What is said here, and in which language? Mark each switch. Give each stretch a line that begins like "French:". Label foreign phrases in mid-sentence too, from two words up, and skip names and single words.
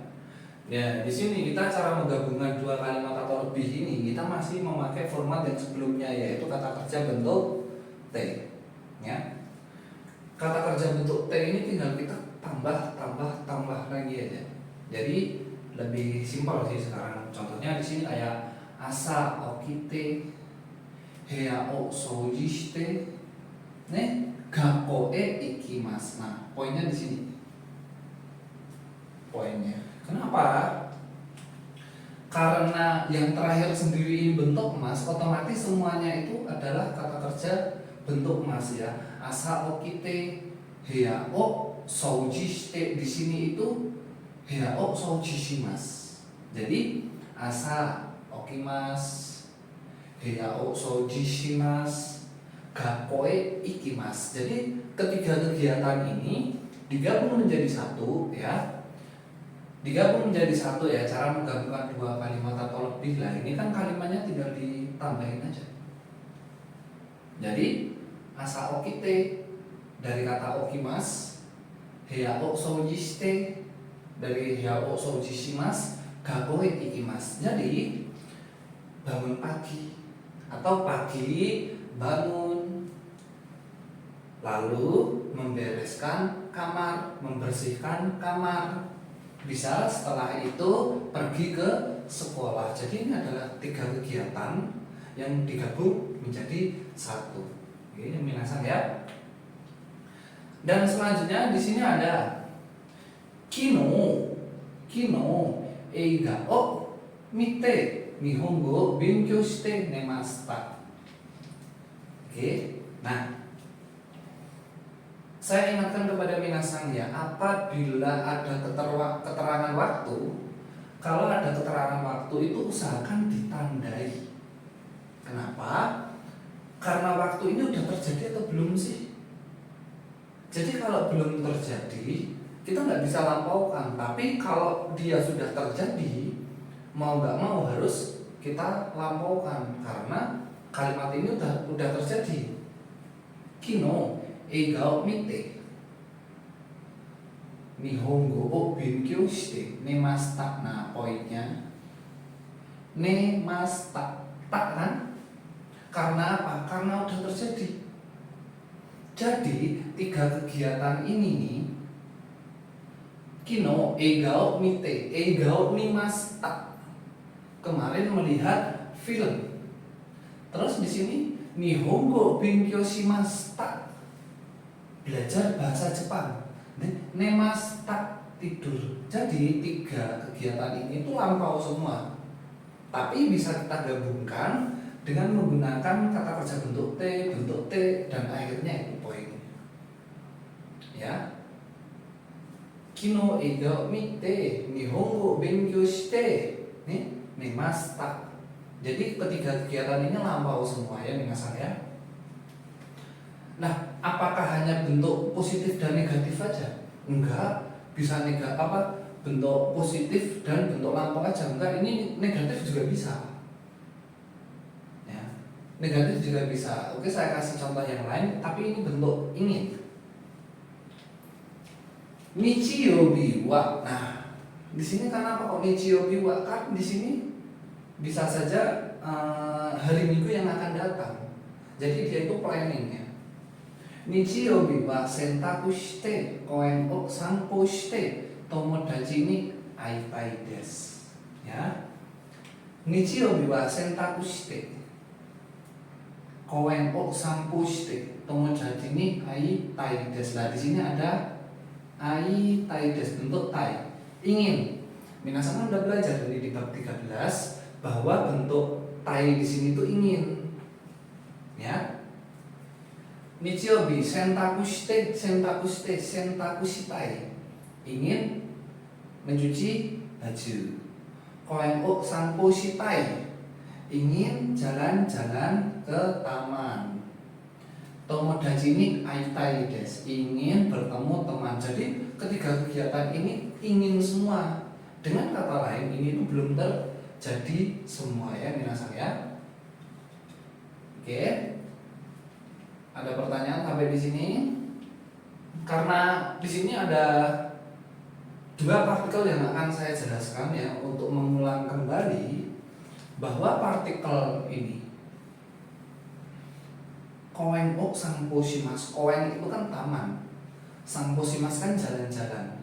Indonesian: Ya, di sini kita cara menggabungkan dua kalimat atau lebih ini kita masih memakai format yang sebelumnya, yaitu kata kerja bentuk T, ya. Kata kerja bentuk T ini tinggal kita tambah lagi aja. Jadi lebih simpel sih sekarang. Contohnya di sini kayak
Japanese: 朝起きて、部屋を掃除して、ね学校へ行きます.
Indonesian: Nah, poinnya di sini. Poinnya. Kenapa? Karena yang terakhir sendiri ini bentuk emas, otomatis semuanya itu adalah kata kerja bentuk emas ya.
Japanese: 朝起きて、部屋を掃除して,
Indonesian: di sini itu
Japanese: 部屋を掃除します. Jadi 朝起きます、部屋を掃除します、学校へ行きます.
Indonesian: Jadi ketiga kegiatan ini digabung menjadi satu ya. Digabung menjadi satu ya, cara menggabungkan dua kalimat atau lebih lah. Ini kan kalimatnya tinggal ditambahin aja.
Japanese: Jadi asa okite
Indonesian: dari kata
Japanese: 起きます、部屋を掃除して dari 部屋を掃除します、学校へ行きます.
Indonesian: Jadi bangun pagi atau pagi bangun, lalu membereskan kamar, membersihkan kamar. Bisa setelah itu pergi ke sekolah. Jadi ini adalah tiga kegiatan yang digabung menjadi satu. Ini minasan ya. Dan selanjutnya di sini ada
Japanese: 昨日映画を見て日本語勉強して寝ました.
Indonesian: Oke. Nah, saya ingatkan kepada minasan ya, apabila ada keterangan waktu, kalau ada keterangan waktu itu usahakan ditandai. Kenapa? Karena waktu ini udah terjadi atau belum sih? Jadi kalau belum terjadi, kita nggak bisa lampaukan. Tapi kalau dia sudah terjadi, mau nggak mau harus kita lampaukan karena kalimat ini udah terjadi.
Japanese: 昨日映画を見て日本語を勉強して寝ました.
Indonesian: Nah, poinnya nemashita, tak kan? Karena apa? Karena udah terjadi. Jadi tiga kegiatan ini nih,
Japanese: 昨日映画を見て、映画をにました,
Indonesian: kemarin melihat film. Terus di sini
Japanese: 日本語勉強しました,
Indonesian: belajar bahasa Jepang. Nemashita, tidur. Jadi tiga kegiatan ini itu lampau semua. Tapi bisa kita gabungkan dengan menggunakan kata kerja bentuk T, dan akhirnya itu poin. Ya.
Japanese: 昨日映画を見て日本語勉強して寝ました.
Indonesian: Jadi ketiga kegiatan ini lampau semua ya minasan ya. Nah, apakah hanya bentuk positif dan negatif aja? Enggak, bisa bentuk positif dan bentuk lampau aja. Enggak, ini negatif juga bisa. Ya, negatif juga bisa. Oke, saya kasih contoh yang lain, tapi ini bentuk ingin.
Japanese: 日曜日は.
Indonesian: Nah, di sini kenapa kok
Japanese: 日曜日は?
Indonesian: Kan di sini bisa saja hari Minggu yang akan datang. Jadi dia itu planningnya.
Japanese: 日曜日は洗濯して公園を散歩して友達に会いたいです.
Indonesian: Ya.
Japanese: 日曜日は洗濯して公園を散歩して友達に会いたいです.
Indonesian: Nah, di sini ada
Japanese: 会いたいです,
Indonesian: bentuk tai, ingin. Minasan udah belajar dari di bab 13 bahwa bentuk tai di sini itu ingin. Ya.
Japanese: 日曜日洗濯してしたい,
Indonesian: ingin mencuci baju.
Japanese: 公園を散歩したい,
Indonesian: ingin jalan-jalan ke taman.
Japanese: 友達に会いたいです,
Indonesian: ingin bertemu teman Jadi ketiga kegiatan ini ingin semua. Dengan kata lain ini itu belum terjadi semua ya minasan ya. Oke. Ada pertanyaan sampai di sini? Karena di sini ada dua partikel yang akan saya jelaskan ya untuk mengulang kembali bahwa partikel ini
Japanese: 公園散歩します,
Indonesian: koeng itu kan taman,
Japanese: 散歩します
Indonesian: kan jalan-jalan.